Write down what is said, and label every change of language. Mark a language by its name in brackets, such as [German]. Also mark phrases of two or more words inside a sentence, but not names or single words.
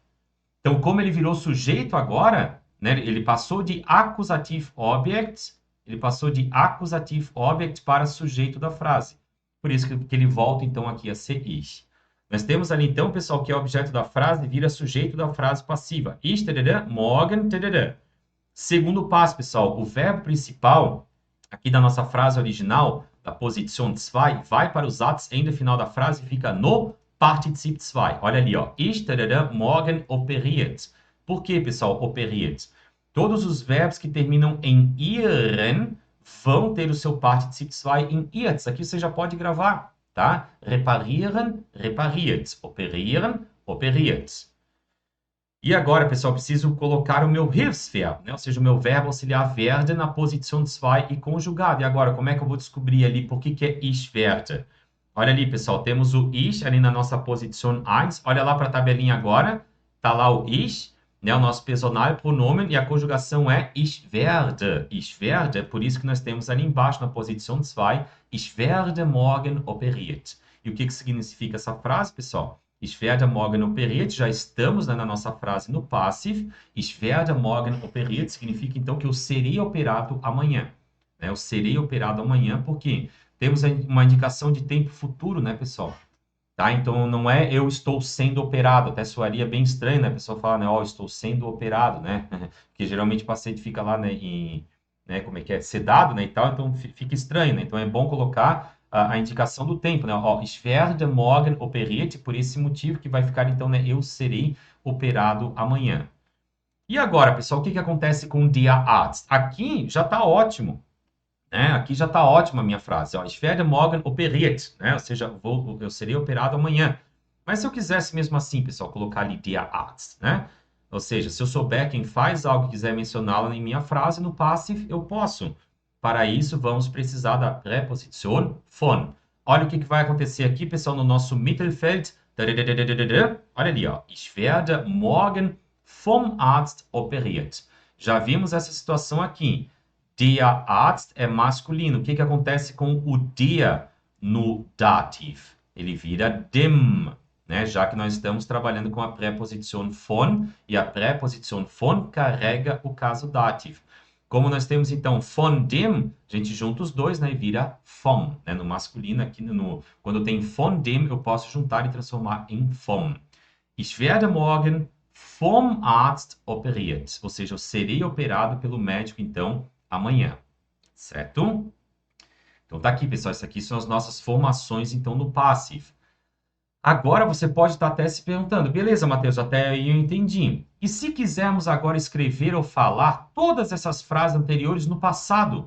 [Portuguese] Então, como ele virou sujeito agora, né, ele passou de [English] accusative object, [Portuguese] para sujeito da frase. Por isso que ele volta, então, aqui a ser ich. Nós temos ali, então, pessoal, que é objeto da frase, vira sujeito da frase passiva. [German] Ich, morgen, [Portuguese] Segundo passo, pessoal, o verbo principal, aqui da nossa frase original, da posição 2, vai para o Satzende final da frase e fica no Partizip 2. Olha ali, ó. [German] Ich, morgen operiert. [Portuguese] Por que, pessoal, operiert? Todos os verbos que terminam em ieren vão ter o seu Partizip 2 em iert. Aqui você já pode gravar, tá? [German] Reparieren, repariert. Operieren, operiert. [Portuguese] E agora, pessoal, preciso colocar o meu Hilfsverb, né? Ou seja, o meu verbo auxiliar werden na posição 2 e conjugado. E agora, como é que eu vou descobrir ali por que é [German] ich werde? [Portuguese] Olha ali, pessoal, temos o ich ali na nossa posição 1. Olha lá para a tabelinha agora. Tá lá o ich, né, o nosso [German] personal pronomen, [Portuguese] e a conjugação é [German] ich werde. Ich werde, [Portuguese] por isso que nós temos ali embaixo na posição 2, [German] ich werde morgen operiert. [Portuguese] E o que significa essa frase, pessoal? [German] Ich werde morgen operiert, [Portuguese] já estamos, né, na nossa frase no passive. [German] Ich werde morgen operiert [Portuguese] significa, então, que eu serei operado amanhã. Né? Eu serei operado amanhã, porque temos uma indicação de tempo futuro, né, pessoal? Tá? Então, não é eu estou sendo operado. Até soaria bem estranho, né? A pessoa fala, né? Ó, estou sendo operado, né? Porque geralmente o paciente fica lá, né? Né? Como é que é? Sedado, né? E tal. Então, fica estranho, né? Então, é bom colocar a indicação do tempo, né? Ó, [German] ich werde morgen operiert. [Portuguese] Por esse motivo que vai ficar, então, né? Eu serei operado amanhã. E agora, pessoal, o que acontece com [German] der Arzt? [Portuguese] Aqui já está ótimo. Né? Aqui já está ótima a minha frase. Ó, [German] ich werde morgen operiert. [Portuguese] Né? Ou seja, eu serei operado amanhã. Mas se eu quisesse mesmo assim, pessoal, colocar ali [German] der Arzt, [Portuguese] né? Ou seja, se eu souber quem faz algo e quiser mencioná-lo em minha frase, no passive, eu posso. Para isso, vamos precisar da preposição von. Olha o que vai acontecer aqui, pessoal, no nosso Mittelfeld. Olha ali, ó. [German] Ich werde morgen vom Arzt operiert. [Portuguese] Já vimos essa situação aqui. Der Arzt é masculino. O que acontece com o der no dativo? Ele vira dem, né? Já que nós estamos trabalhando com a preposição von, e a preposição von carrega o caso dativo. Como nós temos, então, [German] von dem, [Portuguese] a gente junta os dois, né? E vira vom, né? No masculino, aqui quando tem [German] von dem, [Portuguese] eu posso juntar e transformar em vom. [German] Ich werde morgen vom Arzt operiert. [Portuguese] Ou seja, eu serei operado pelo médico, então, amanhã, certo? Então tá aqui, pessoal, isso aqui são as nossas formações, então, no passive. Agora você pode estar até se perguntando, beleza, Matheus, até aí eu entendi. E se quisermos agora escrever ou falar todas essas frases anteriores no passado?